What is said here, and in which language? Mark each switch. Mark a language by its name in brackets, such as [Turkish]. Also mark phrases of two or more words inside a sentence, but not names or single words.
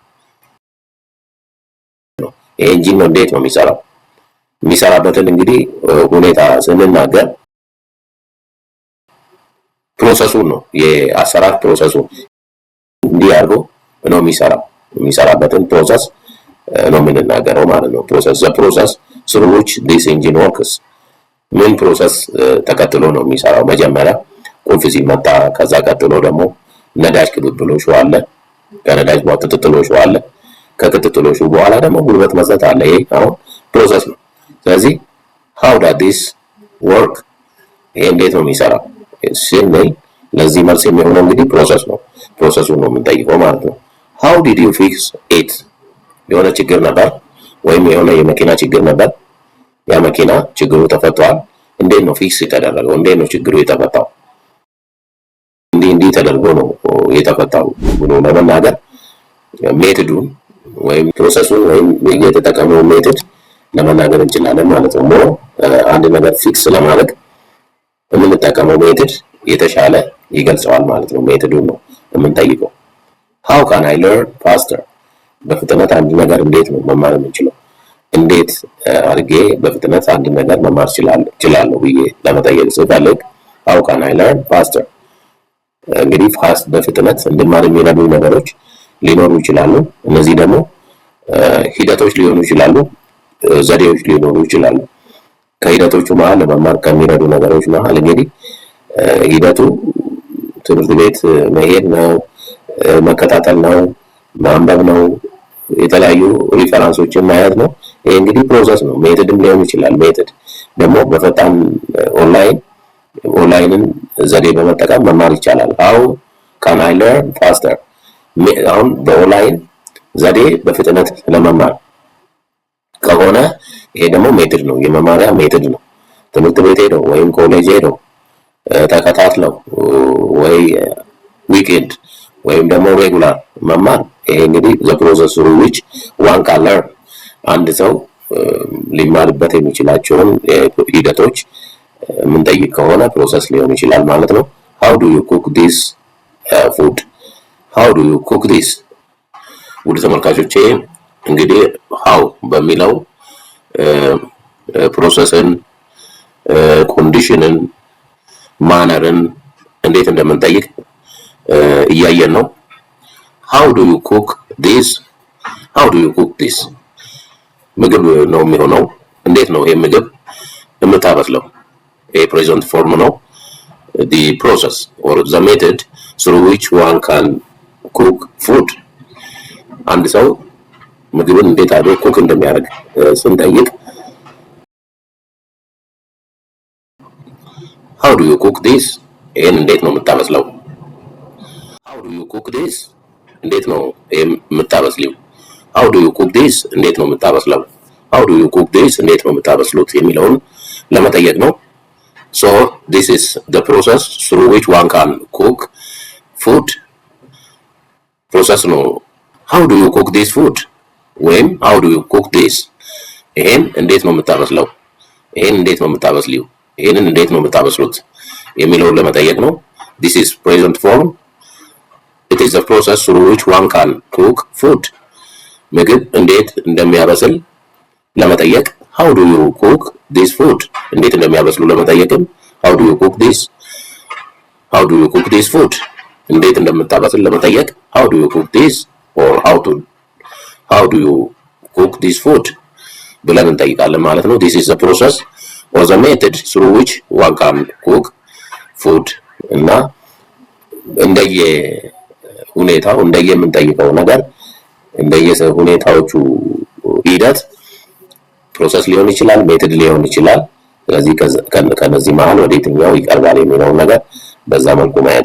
[Amharic] ይሄ ኢንጂን ነው እንዴት ነው የሚሰራው። የሚሰራበትን እንግዲህ ሁኔታ ስንናገር ፕሮሰሱን ነው የአሰራር ፕሮሰሱን እንዲህ አድርጎ ነው የሚሰራበትን ፕሮሰስ ነው የምንናገረው ማለት ነው። [English] process the process through which this engine works [Amharic] ምን ፕሮሰስ ተከትሎ ነው የሚሰራው። መጀመሪያ ቁልፍ ሲመታ፣ ከዛ ቀጥሎ ደግሞ ነዳጅ ቅብብሎሹ አለ፣ ከነዳጅ በኋላ ክትትሎሹ አለ፣ ከክትትሎሹ በኋላ ደግሞ ጉልበት መስጠት አለ። ይሄ አሁን ፕሮሰስ ነው። ስለዚህ [English] how does this work [Amharic] ይሄ እንዴት ነው የሚሰራው ስንል ለዚህ መልስ የሚሆነው እንግዲህ ፕሮሰስ ነው። ፕሮሰሱን ነው የምንጠይቀው ማለት ነው። [English] how did you fix it [Amharic] የሆነ ችግር ነበር ወይም የሆነ የመኪና ችግር ነበር፣ ያ መኪና ችግሩ ተፈቷል፣ እንዴት ነው ፊክስ የተደረገው፣ እንዴት ነው ችግሩ የተፈታው፣ እንዲህ ተደርጎ ነው የተፈታው ብሎ ለመናገር ሜተዱን ወይም ፕሮሰሱን ወይም የተጠቀመው ሜተድ ለመናገር እንችላለን ማለት ነው። አንድ ነገር ፊክስ ለማድረግ የምንጠቀመው ሜተድ የተሻለ ይገልጸዋል ማለት ነው። ሜተዱን ነው የምንጠይቀው። [English] how can I learn faster [Amharic] በፍጥነት አንድ ነገር እንዴት ነው መማር የምንችለው፣ እንዴት አድርጌ በፍጥነት አንድ ነገር መማር እችላለሁ ብዬ ለመጠየቅ ስፈልግ [English] how can I learn faster [Amharic] እንግዲህ ፋስት በፍጥነት እንድማር የሚረዱ ነገሮች ሊኖሩ ይችላሉ። እነዚህ ደግሞ ሂደቶች ሊሆኑ ይችላሉ፣ ዘዴዎች ሊኖሩ ይችላሉ። ከሂደቶቹ መሀል ለመማር ከሚረዱ ነገሮች መሀል እንግዲህ ሂደቱ ትምህርት ቤት መሄድ ነው፣ መከታተል ነው፣ ማንበብ ነው፣ የተለያዩ ሪፈረንሶችን ማየት ነው። ይሄ እንግዲህ ፕሮሰስ ነው። ሜተድም ሊሆን ይችላል። ሜተድ ደግሞ በፈጣን ኦንላይንን ዘዴ በመጠቀም መማር ይቻላል። [English] how can I learn faster [Amharic] አሁን በኦንላይን ዘዴ በፍጥነት ለመማር ከሆነ ይሄ ደግሞ ሜተድ ነው፣ የመማሪያ ሜተድ ነው። ትምህርት ቤት ሄደው ወይም ኮሌጅ ሄደው ተከታትለው ወይ ዊኬንድ ወይም ደግሞ ሬጉላር መማር ይሄ እንግዲህ [English] the process through which one can learn [Amharic] አንድ ሰው ሊማርበት የሚችላቸውን ሂደቶች የምንጠይቅ ከሆነ ፕሮሰስ ሊሆን ይችላል ማለት ነው። [English] how do you cook this [Amharic] food [English] how [Amharic] do you cook this ውድ ተመልካቾቼ እንግዲህ how በሚለው ፕሮሰስን፣ ኮንዲሽንን፣ ማነርን እንዴት እንደምንጠይቅ እያየን ነው። [English] how do you cook this [Amharic] how do you cook this ምግብ ነው የሚሆነው። እንዴት ነው ይሄ ምግብ የምታበስለው? [English] ይሄ present form ነው። the process or the method through which one can cook food [Amharic] አንድ ሰው ምግብን እንዴት አድርጎ ኩክ እንደሚያደርግ ስንጠይቅ [English] how do you cook this [Amharic] ይሄን እንዴት ነው የምታበስለው? [English] how do you cook this [Amharic] እንዴት ነው የምታበስሊው? [English] how do you cook this [Amharic] እንዴት ነው የምታበስለው? [English] how do you cook this [Amharic] እንዴት ነው የምታበስሉት የሚለውን ለመጠየቅ ነው። [English] so this is the process through which one can cook food process ነው። how do you cook this food ወይም how do you cook this [Amharic] ይሄን እንዴት ነው የምታበስለው? ይሄን እንዴት ነው የምታበስሊው? ይሄንን እንዴት ነው የምታበስሉት የሚለውን ለመጠየቅ ነው። [English] this is present form it is the process through which one can cook food. [Amharic] ምግብ እንዴት እንደሚያበስል ለመጠየቅ [English] how do you cook this food? [Amharic] እንዴት እንደሚያበስሉ ለመጠየቅም [English] how do you cook this? how do you cook this food? [Amharic] እንዴት እንደምታበስል ለመጠየቅ [English] how do you cook this? or how do you cook this food? [Amharic] ብለን እንጠይቃለን ማለት ነው። [English] this is the process or the method through which one can cook food [Amharic] እና እንደየ ሁኔታው እንደየምንጠይቀው ነገር እንደየሁኔታዎቹ ሂደት ፕሮሰስ ሊሆን ይችላል፣ ሜተድ ሊሆን ይችላል። ስለዚህ ከነዚህ መሀል ወደ የትኛው ይቀርባል የሚለውን ነገር በዛ መልኩ ማየት